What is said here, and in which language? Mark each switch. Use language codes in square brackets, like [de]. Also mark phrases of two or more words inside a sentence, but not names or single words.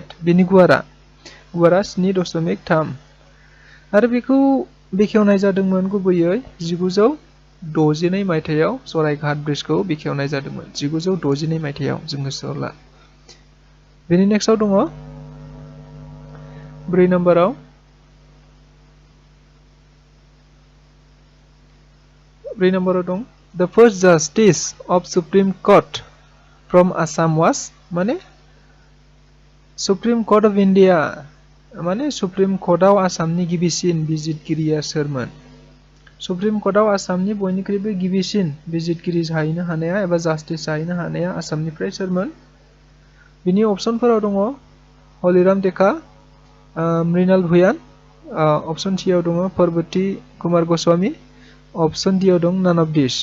[brx] बिनि गुवारा 7.3 आरो बेखौ बेखेवनाय जादोंमोन गुबैयै 1962 मायथाइयाव सरायघाट ब्रिजखौ बेखेवनाय जादोंमोन 1962 मायथाइयाव जों गोसोआव ला। बेनि नेक्स्टआव दङ 4 नम्बराव दं [en] the first justice of Supreme Court from Assam was, [brx] माने [en] Supreme Court of India [brx] माने सुप्रिम कर्टआव आसामनि गिबिसिन बिजिरगिरिया सोरमोन? सुप्रिम कर्टआव आसामनि बयनिख्रुइबो गिबिसिन बिजिरगिरि जाहैनो हानाया एबा जास्टिस जाहैनो हानाया आसामनिफ्राय सोरमोन? बिनि अपसनफोराव दङ हलिराम टेका, मृणाल भुयान, [en] option C [brx] आव दङ पार्वती कुमार गस्वामी, [en] option D [brx] आव दं [en] none of this.